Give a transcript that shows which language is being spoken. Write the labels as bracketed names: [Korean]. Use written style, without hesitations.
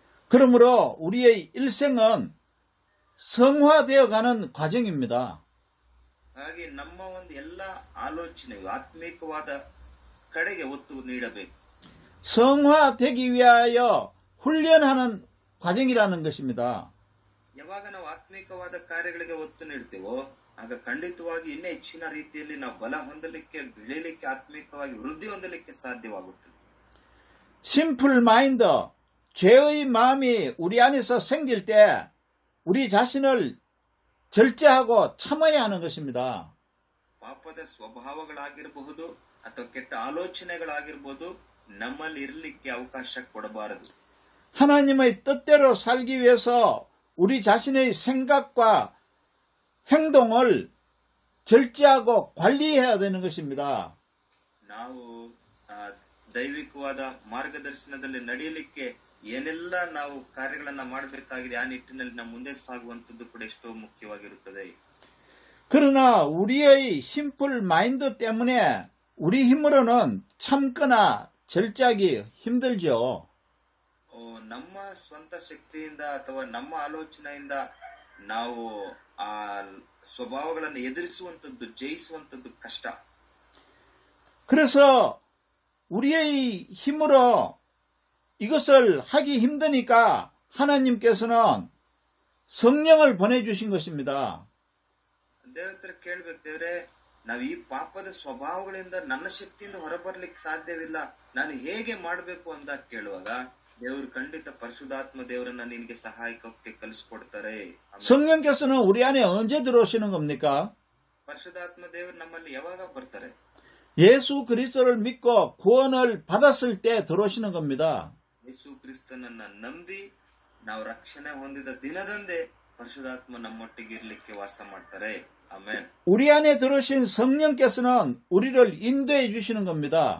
[Korean] 그러므로 우리의 일생은 성화되어 가는 과정입니다. [Kannada] ಹಾಗೆ ನಮ್ಮ ಒಂದು ಎಲ್ಲ ಆಲೋಚನೆಯು ಆತ್ಮಿಕವಾದ ಕಡೆಗೆ ಒತ್ತು ನೀಡಬೇಕು. [Korean] 성화되기 위하여 훈련하는 과정이라는 것입니다. [Kannada] ಯಾವಾಗ ನಾವು ಆತ್ಮಿಕವಾದ ಕಾರ್ಯಗಳಿಗೆ ಒತ್ತು ನೀಡ್ತೇವೋ ಆಗ ಖಂಡಿತವಾಗಿ ಇನ್ನೂ ಹೆಚ್ಚಿನ ರೀತಿಯಲ್ಲಿ ನಾವು ಬಲ ಹೊಂದಲಿಕ್ಕೆ, ಬೆಳೆಯಲಿಕ್ಕೆ, ಆತ್ಮಿಕವಾಗಿ ವೃದ್ಧಿ ಹೊಂದಲಿಕ್ಕೆ ಸಾಧ್ಯವಾಗುತ್ತದೆ. [English] 심플 마인드, [Korean] 죄의 마음이 우리 안에서 생길 때 우리 자신을 절제하고 참아야 하는 것입니다. [Kannada] ಪಾಪದ ಸ್ವಭಾವಗಳಾಗಿರಬಹುದು ಅಥವಾ ಕೆಟ್ಟ ಆಲೋಚನೆಗಳಾಗಿರ್ಬೋದು, ನಮ್ಮಲ್ಲಿ ಇರಲಿಕ್ಕೆ ಅವಕಾಶ ಕೊಡಬಾರದು. [Korean] 하나님의 뜻대로 살기 위해서 우리 자신의 생각과 행동을 절제하고 관리해야 되는 것입니다. [Kannada] ನಾವು ದೈವಿಕವಾದ ಮಾರ್ಗದರ್ಶನದಲ್ಲಿ ನಡೆಯಲಿಕ್ಕೆ ಏನೆಲ್ಲ ನಾವು ಕಾರ್ಯಗಳನ್ನ ಮಾಡಬೇಕಾಗಿದೆ, ಆ ನಿಟ್ಟಿನಲ್ಲಿ ನಾವು ಮುಂದೆ ಸಾಗುವಂತದ್ದು ಕೂಡ ಎಷ್ಟೋ ಮುಖ್ಯವಾಗಿರುತ್ತದೆ. [Korean] 그러나 우리의 [English] 심플 마인드 [Korean] 때문에 우리 힘으로는 참거나 절제하기 힘들죠. [Kannada] ನಮ್ಮ ಸ್ವಂತ ಶಕ್ತಿಯಿಂದ ಅಥವಾ ನಮ್ಮ ಆಲೋಚನೆಯಿಂದ ನಾವು ಆ ಸ್ವಭಾವಗಳನ್ನು ಎದುರಿಸುವಂತದ್ದು, ಜಯಿಸುವಂತದ್ದು ಕಷ್ಟ. [Korean] 그래서 우리의 힘으로 이것을 하기 힘드니까 하나님께서는 성령을 보내주신 것입니다. [Kannada] ದೇವ್ರ ಹತ್ರ ಕೇಳ್ಬೇಕು, ದೇವ್ರೆ ನಾವು ಈ ಪಾಪದ ಸ್ವಭಾವಗಳಿಂದ ನನ್ನ ಶಕ್ತಿಯಿಂದ ಹೊರಬರ್ಲಿಕ್ಕೆ ಸಾಧ್ಯವಿಲ್ಲ, ನಾನು ಹೇಗೆ ಮಾಡಬೇಕು ಅಂತ ಕೇಳುವಾಗ ದೇವರು ಖಂಡಿತ ಪರಿಶುದ್ಧಾತ್ಮ ದೇವರನ್ನ ನಿನಗೆ ಸಹಾಯಕಕ್ಕೆ ಕಲಿಸ್ಕೊಡ್ತಾರೆ. [Korean] 성령께서는 우리 안에 언제 들어오시는 겁니까? [Kannada] ಪರಿಶುದ್ಧಾತ್ಮ ದೇವರು ನಮ್ಮಲ್ಲಿ ಯಾವಾಗ ಬರ್ತಾರೆ? [Korean] 예수 그리스도를 믿고 구원을 받았을 때 들어오시는 겁니다. [Kannada] ಯೇಸು ಕ್ರಿಸ್ತನನ್ನ ನಂಬಿ ನಾವು ರಕ್ಷಣೆ ಹೊಂದಿದ ದಿನದಂದೇ ಪರಿಶುದ್ಧಾತ್ಮ ನಮ್ಮೊಟ್ಟಿಗೆ ಇರ್ಲಿಕ್ಕೆ ವಾಸ ಮಾಡ್ತಾರೆ. ಆಮೆನ್. [Korean] 우리 안에 들어오신 성령께서는 우리를 인도해 주시는 겁니다.